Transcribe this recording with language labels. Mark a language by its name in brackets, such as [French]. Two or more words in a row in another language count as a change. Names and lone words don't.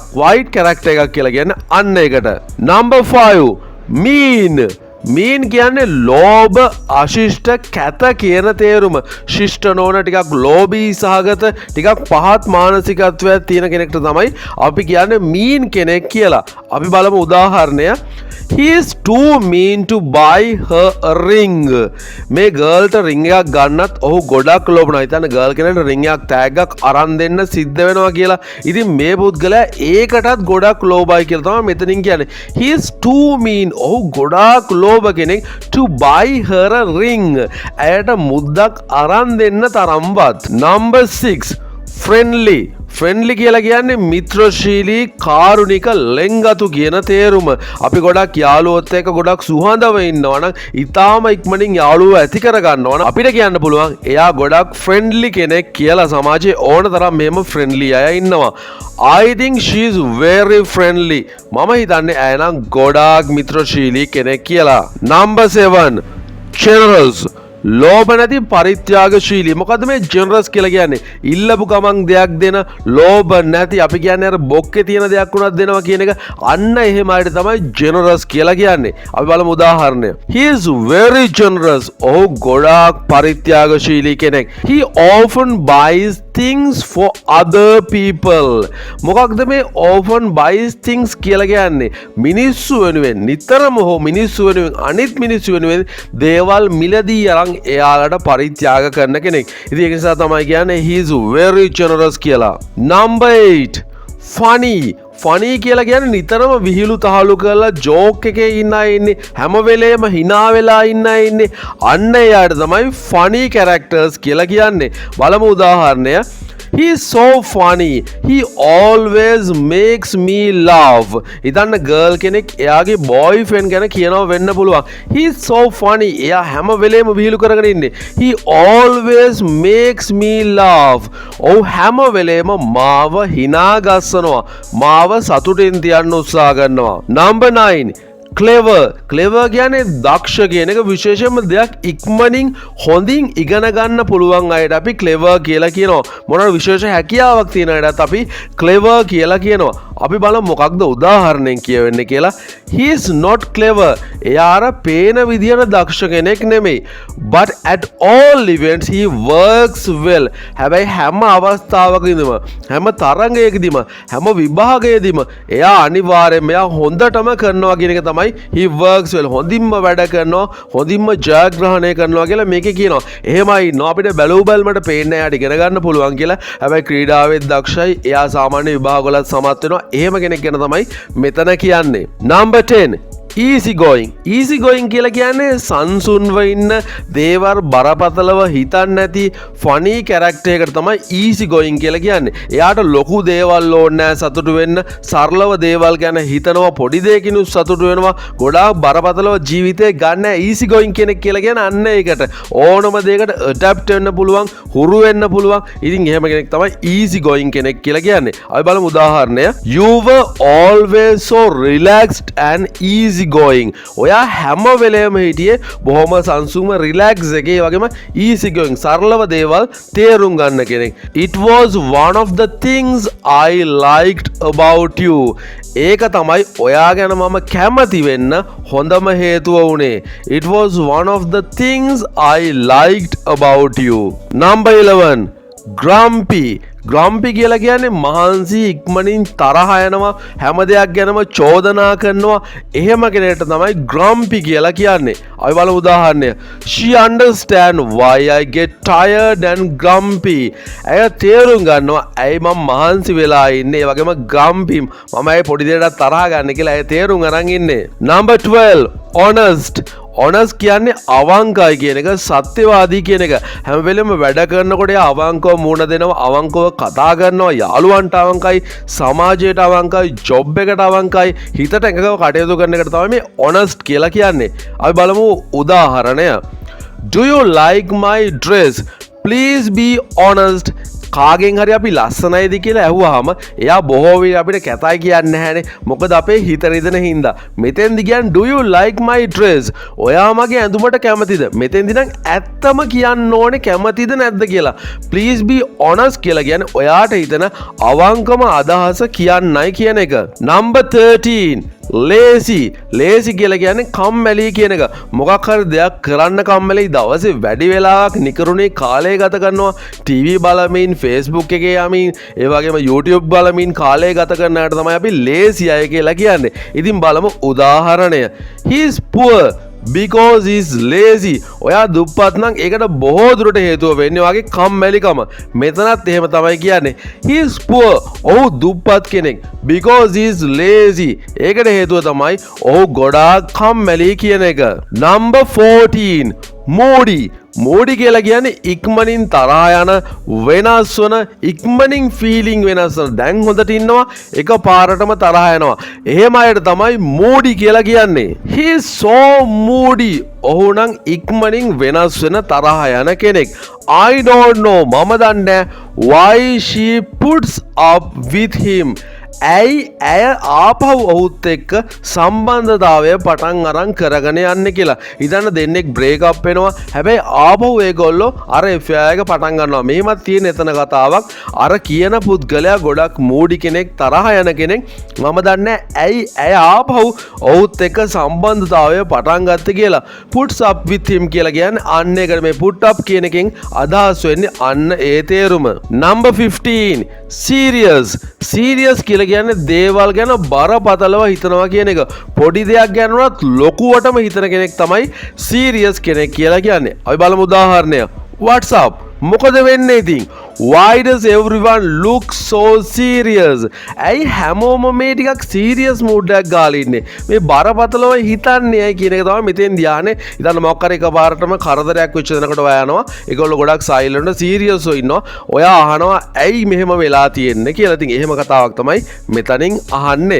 [English] quiet character [Sinhala] එකක් කියලා කියන්නේ අන්න ඒකට. [English] Number 5 mean. [Sinhala] mean කියන්නේ ලෝභ, අශිෂ්ට, කැත කියන තේරුම. ශිෂ්ට නොවන, ටිකක් ලෝභී සහගත, ටිකක් පහත් මානසිකත්වයක් තියෙන කෙනෙක්ට තමයි අපි කියන්නේ mean කෙනෙක් කියලා. අපි බලමු උදාහරණය. [English] He is too mean to buy her a ring. [Sinhala] මේ ගර්ල්ට රින් එකක් ගන්නත් ඔහු ගොඩක් ලෝභනවා. හිතන්න ගර්ල් කෙනෙක්ට රින් එකක් තෑග්ගක් අරන් දෙන්න සිද්ධ වෙනවා කියලා. ඉතින් මේ පුද්ගලයා ඒකටත් ගොඩක් ලෝභයි කියලා තමයි මෙතනින් කියන්නේ. [English] He is too mean. [Sinhala] ඔහු ගොඩක් ලෝභ කෙනෙක් [English] to buy her a ring. [Sinhala] ඇයට මුද්දක් අරන් දෙන්න තරම්වත්. [English] Number 6 friendly. [Sinhala] friendly කියලා කියන්නේ මිත්‍රශීලී, කාරුණික, ලෙන්ගතු කියන තේරුම. අපි ගොඩක් යාළුවොත් එක්ක ගොඩක් සුහදව ඉන්නවා නම් ඊටාම ඉක්මනින් යාළුවෝ ඇති කර ගන්නවා නම් අපිට කියන්න පුළුවන් එයා ගොඩක් friendly කෙනෙක් කියලා. සමාජයේ ඕන තරම් මෙහෙම friendly අය ඉන්නවා. [English] I think she is very friendly. [Sinhala] මම හිතන්නේ ඇය නම් ගොඩාක් මිත්‍රශීලී කෙනෙක් කියලා. [English] Number 7 generous. [Sinhala] ලෝභ නැති, පරිත්‍යාගශීලී. මොකද්ද මේ generous කියලා කියන්නේ? ඉල්ලපු ගමන් දෙයක් දෙන, ලෝභ නැති. අපි කියන්නේ අර බොක්කේ තියෙන දෙයක් උනත් දෙනවා කියන එක. අන්න එහෙම අයට තමයි generous කියලා කියන්නේ. අපි බලමු උදාහරණය. [English] He is very generous. [Sinhala] ඔහු ගොඩාක් පරිත්‍යාගශීලී කෙනෙක්. [English] He often buys things for other people. [Sinhala] මොකක්ද මේ [English] often buys things [Sinhala] කියලා කියන්නේ? මිනිස්සු වෙනුවෙන්, නිතරම හෝ මිනිස්සු වෙනුවෙන්, අනිත් මිනිස්සු වෙනුවෙන් දේවල් මිලදී අරන් එයාලට පරිත්‍යාග කරන කෙනෙක්. ඉතින් ඒක නිසා තමයි කියන්නේ [English] he is very generous [Sinhala] කියලා. [English] Number 8 funny. [Sinhala] ෆනී කියලා කියන්නේ නිතරම විහිළු තහළු කරලා ජෝක් එකේ ඉන්න අය ඉන්නේ. හැම වෙලේම hina වෙලා ඉන්න අය ඉන්නේ. අන්න එයාට තමයි [English] funny characters [Sinhala] කියලා කියන්නේ. බලමු උදාහරණය. [English] He is so funny. He always makes me laugh. [Sinhala] ඉතින් girl කෙනෙක් එයාගේ boyfriend ගැන කියනවා වෙන්න පුළුවන්. [English] He is so funny. [Sinhala] එයා හැම වෙලේම විහිළු කරගෙන ඉන්නේ. [English] He always makes me laugh. [Sinhala] ඔව් හැම වෙලේම මාව hina ගස්සනවා. මාව සතුටින් තියන්න උත්සාහ කරනවා. [English] Number 9. [Sinhala] Clever කියන්නේ දක්ෂ කියන එක විශේෂයෙන්ම දෙයක් ඉක්මනින් හොඳින් ඉගෙන ගන්න පුළුවන් අයට අපි clever කියලා කියනවා. මොනවා විශේෂ හැකියාවක් තියෙන අයටත් අපි clever කියලා කියනවා. අපි බලමු මොකක්ද උදාහරණයෙන් කියවෙන්නේ කියලා. [English] He is not clever. [Sinhala] එයා අර පේන විදියට දක්ෂ කෙනෙක් නෙමෙයි. [English] But at all events he works well. [Sinhala] හැබැයි හැම අවස්ථාවකදීම හැම තරඟයකදීම හැම විභාගයකදීම එයා අනිවාර්යයෙන්ම එයා හොඳටම කරනවා කියන එක තමයි [English] he works well. [Sinhala] හොඳින්ම වැඩ කරනවා, හොඳින්ම ජයග්‍රහණය කරනවා කියලා මේකේ කියනවා. එහෙමයි නෝ අපිට බැලූ බැලමට පේන්නේ එයාට ඉගෙන ගන්න පුළුවන් කියලා. හැබැයි ක්‍රීඩාවෙත් දක්ෂයි. එයා සාමාන්‍ය විභාගවලත් සමත් වෙනවා. එහෙම කෙනෙක් ගැන තමයි මෙතන කියන්නේ. [English] Number 10. Easy going [Sinhala] කියලා කියන්නේ සංසුන්ව ඉන්න දේවල් බරපතලව හිතන්නේ නැති [English] funny character [Sinhala] එකට තමයි [English] easy going [Sinhala] කියලා කියන්නේ. එයාට ලොකු දේවල් ඕනේ නැහැ සතුටු වෙන්න. සරලව දේවල් ගැන හිතනවා, පොඩි දෙයකින් සතුටු වෙනවා. ගොඩාක් බරපතලව ජීවිතේ ගන්න [English] easy going [Sinhala] කෙනෙක් කියලා කියන්නේ අන්න ඒකට. ඕනම දෙයකට adapt වෙන්න පුළුවන්, හුරු වෙන්න පුළුවන්. ඉතින් එහෙම කෙනෙක් තමයි [English] easy going [Sinhala] කෙනෙක් කියලා කියන්නේ. අපි බලමු උදාහරණය. [English] You were always so relaxed and easy going. [Sinhala] ඔයා හැම වෙලේම හිටියේ බොහොම සංසුන්ව රිලැක්ස් එකේ වගේම [English] easy going [Sinhala] සරලව දේවල් තේරුම් ගන්න කෙනෙක්. [English] It was one of the things I liked about you. [Sinhala] ඒක තමයි ඔයා ගැන මම කැමති වෙන්න හොඳම හේතුව වුණේ. [English] It was one of the things I liked about you. Number 11. Grumpy [Sinhala] කියලා කියන්නේ මහන්සි ඉක්මනින් තරහ යනවා හැම දෙයක් ගැනම චෝදනා කරනවා එහෙම කෙනෙක්ට තමයි grumpy කියලා කියන්නේ. අපි බලමු උදාහරණය. [English] She understand why I get tired and grumpy. [Sinhala] ඇය තේරුම් ගන්නවා ඇයි මම මහන්සි වෙලා ඉන්නේ ඒ වගේම grumpy මම ඇයි පොඩි දෙයකට තරහ ගන්න කියලා ඇය තේරුම් අරන් ඉන්නේ. [English] Number 12. Honest [Sinhala] කියන්නේ අවංකයි කියන එක, සත්‍යවාදී කියන එක. හැම වෙලෙම වැඩ කරනකොට අවංකව මුණ දෙනවා, අවංකව කතා කරනවා, යාළුවන්ට අවංකයි, සමාජයට අවංකයි, ජොබ් එකට අවංකයි, හිතට එකඟව කටයුතු කරන එකට තමයි මේ honest කියලා කියන්නේ. අපි බලමු උදාහරණය. [English] Do you like my dress? Please be honest. [Sinhala] කාගෙන් හරි අපි ලස්සනයිද කියලා ඇහුවාම එයා බොහෝ විට අපිට කැතයි කියන්නේ නැහැනේ. මොකද අපේ හිත රිදෙන හින්දා. මෙතෙන්දි කියන්නේ [English] do you like my dress? [Sinhala] ඔයා මගේ ඇඳුමට කැමතිද? මෙතෙන්දි නම් ඇත්තම කියන්න ඕනේ කැමතිද නැද්ද කියලා. [English] Please be honest [Sinhala] කියලා කියන්නේ ඔයාට හිතන අවංකම අදහස කියන්නයි කියන එක. [English] Number 13. Lazy [Sinhala] කියලා කියන්නේ කම්මැලි කියන එක. මොකක් හරි දෙයක් කරන්න කම්මැලි, දවසේ වැඩි වෙලාවක් නිකරුණේ කාලය ගත කරනවා, TV බලමින්, Facebook එකේ යමින්, ඒ වගේම YouTube බලමින් කාලය ගත කරන අයට තමයි අපි lazy අය කියලා කියන්නේ. ඉතින් බලමු උදාහරණය. [English] He is poor because he is lazy. [Sinhala] ඔයා දුප්පත් නම් ඒකට බොහෝ දුරට හේතුව වෙන්නේ වගේ කම්මැලිකම. මෙතනත් එහෙම තමයි කියන්නේ. [English] He is poor. [Sinhala] ඔහු දුප්පත් කෙනෙක්. [English] Because he is lazy. [Sinhala] ඒකට හේතුව තමයි ඔහු ගොඩාක් කම්මැලි කියන එක. [English] Number 14. Moody [Sinhala] කියලා කියන්නේ ඉක්මනින් තරහා යන, වෙනස් වන, ඉක්මනින් ෆීලිං වෙනස් වන. දැන් හොඳට ඉන්නවා එක පාරටම තරහා යනවා. එහෙම අයට තමයි moody කියලා කියන්නේ. [English] He is so moody. [Sinhala] ඔහු නම් ඉක්මනින් වෙනස් වෙන තරහා යන කෙනෙක්. [English] I don't know. [Sinhala] මම දන්නේ [English] why she puts up with him. [Sinhala] ඇයි ඇය ආපහු ඔහුත් එක්ක සම්බන්ධතාවය පටන් අරන් කරගෙන යන්නේ කියලා. ඉතින් දෙන්නෙක් [English] break up [Sinhala] වෙනවා. හැබැයි ආපහු ඒගොල්ලෝ අර affair එක පටන් ගන්නවා. මෙහෙමත් තියෙන එතන කතාවක්. අර කියන පුද්ගලයා ගොඩක් මූඩි කෙනෙක්, තරහ යන කෙනෙක්. මම දන්නේ ඇයි ඇය ආපහු ඔහුත් එක්ක සම්බන්ධතාවය පටන් ගත්තේ කියලා. [English] puts up with him [Sinhala] කියලා කියන්නේ අන්න ඒකට මේ [English] put up [Sinhala] කියන එකෙන් අදහස් වෙන්නේ අන්න ඒ තේරුම. [English] Number 15. Serious [Sinhala] කියලා කියන්නේ දේවල් ගැන බරපතලව හිතනවා කියන එක. පොඩි දෙයක් ගැන උනත් ලොකුවටම හිතන කෙනෙක් තමයි සීරියස් කෙනෙක් කියලා කියන්නේ. අපි බලමු උදාහරණය. WhatsApp මොකද වෙන්නේ ඉතින්? [English] why does everyone look so serious? [Sinhala] ඇයි හැමෝම මේ ටිකක් [English] serious mood [Sinhala] එකක් ගාලා ඉන්නේ? මේ බරපතලව හිතන්නේ ඇයි කියන එක තමයි මෙතෙන් ධානය. ඉතින් මොකක් හරි එකපාරටම කරදරයක් වෙච්ච දෙනකොට ඔයා යනවා. ඒගොල්ලෝ ගොඩක් සයිලන්ට් සීරියස්ව ඉන්නවා. ඔයා අහනවා ඇයි මෙහෙම වෙලා තියෙන්නේ කියලා. ඉතින් එහෙම කතාවක් තමයි මෙතනින් අහන්නේ.